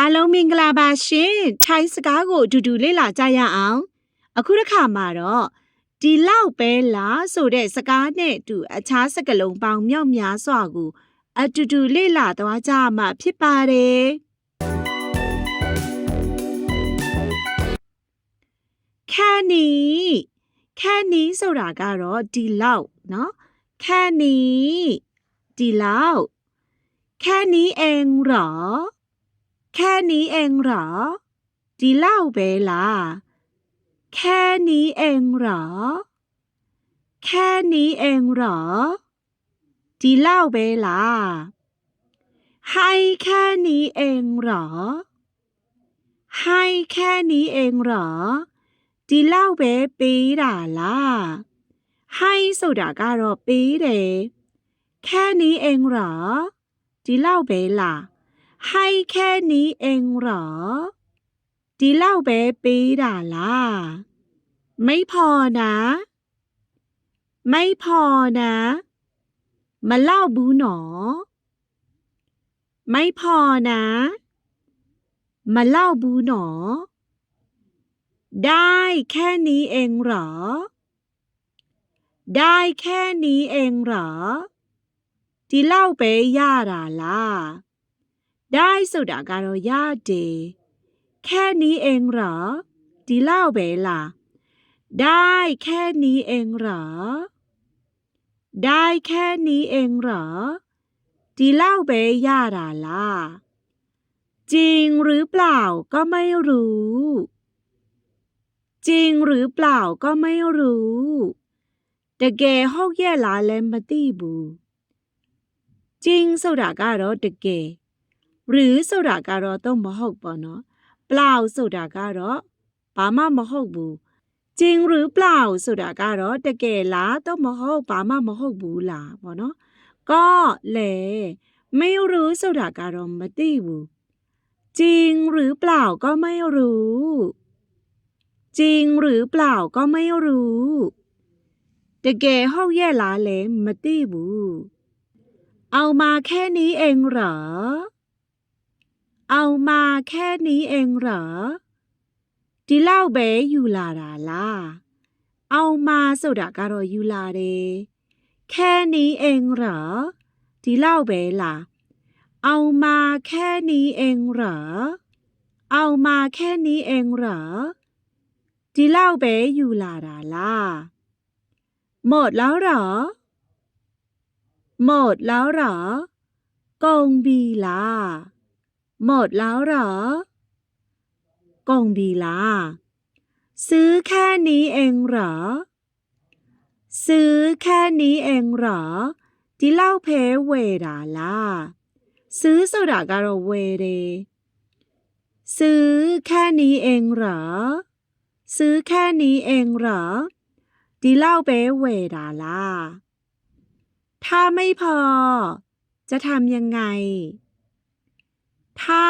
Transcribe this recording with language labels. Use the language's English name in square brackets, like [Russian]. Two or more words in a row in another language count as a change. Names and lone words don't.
[Burmese] မင်္ဂလာပါရှင်ထိုင်းစကားကိုအတူတူလေ့လာကြရအောင်အခုတစ်ခါမှာတော့ဒီလောက်ပဲလားဆိုတဲ့စကားနဲ့အတူအခြားစကားလုံးပေါင်းမြောက်များစွာကိုအတူတူလေ့လာသွားကြမှာဖြစ်ပါတယ် [Thai] แค่นี้ [Burmese] ဆိုတာကတော့ဒီလောက် [Thai] เนาะแค่นี้ [Burmese] ဒီလောက် [Thai] แค่นี้เองเหรอแค่นี้เองเหรอ [Burmese] ဒီလောက်ပဲလား [Thai] แค่นี้ เองเหรอแค่นี้เองเหรอ [Burmese] ဒီလောက်ပဲလား [Thai] ให้แค่นี้เองเหรอให้แค่ นี้เองเหรอ [Burmese] ဒီလောက်ပဲပေးတာလားให้ဆိုတာကတော့ပေးတယ်แค่ [Thai] นี้เองเหรอ [Burmese] ဒီလောက်ပဲလား [Thai] ให้แค่นี้เองเหรอ [Burmese] ဒီလောက်ပဲပေးတာလား [Thai] ไม่พอนะไม่พอนะ [Burmese] မလောက်ဘူးနော် [Thai] ไม่พอนะ [Burmese] မလောက်ဘူးနော် [Thai] ได้แค่นี้เองเหรอ ได้แค่นี้เองเหรอ [Burmese] ဒီလောက်ပဲရတာလား [Thai] ได้ [Burmese] ဆိုတာကတော့ရတယ် [Thai] แค่นี้เองเหรอ [Burmese] ဒီလောက်ပဲလား [Thai] ได้แค่นี้เองเหรอได้แค่นี้เองเหรอ [Burmese] ဒီလောက်ပဲရ [Thai] တာလားจริงหรือเปล่าก็ไม่รู้จริงหรือเปล่าก็ไม่รู้ [Burmese] တကယ်ဟုတ်ရဲ့လားလည်းမသိ ဘူးจริงဆိုတာကတော့တကယ်หรือဆိုတာကတော့တော့မဟုတ်ပေါ့နော်เปล่าဆိုတာကတော့ဘာ မှမဟုတ်ဘူး [Thai] จริงหรือเปล่า [Burmese] ဆိုတာကတော့တကယ်လားတော့မဟုတ်ဘာမှမဟုတ်ဘူးလားပေါ့နော် [Thai] ก็လေไม่รู้ [Burmese] ဆိုတာကတော့မသိဘူး [Thai] จริงหรือเปล่าก็ไม่รู้จริงหรือเปล่าก็ไม่รู้ [Burmese] တကယ်ဟုတ်ရဲ့လားလဲမသိဘူး [Thai] เอามาแค่นี้เองเหรอ เอามาแค่นี้เองเหรอ [Burmese] ဒီလောက်ပဲယူလာတာလား [Thai] เอามา [Burmese] ဆိုတာ ကတော့ယူလာတယ် [Thai] แค่นี้เองเหรอ [Burmese] ဒီလောက်ပဲလား [Thai] เอามาแค่นี้เองเหรอเอามาแค่นี้เองเหรอ [Burmese] ဒီလောက်ပဲယူလာတာလား [Thai] หมดแล้วเหรอหมดแล้วเหรอ [Burmese] ကုန်ပြီလား [Thai] หมดแล้วเหรอ [Burmese] ကုန်ပြီ [Thai] ลาซื้อแค่นี้เองเหรอซื้อแค่นี้เองเหรอ [Burmese] ဒီလောက်ပဲဝယ်တာလား [Thai] ซื้อ [Burmese] ဆိုတာကတော့ဝယ်တယ် [Thai] ซื้อแค่นี้เองเหรอซื้อแค่นี้เองเหรอ [Burmese] ဒီလောက်ပဲဝယ်တာလား [Thai] ถ้าไม่พอจะทำยังไงถ้า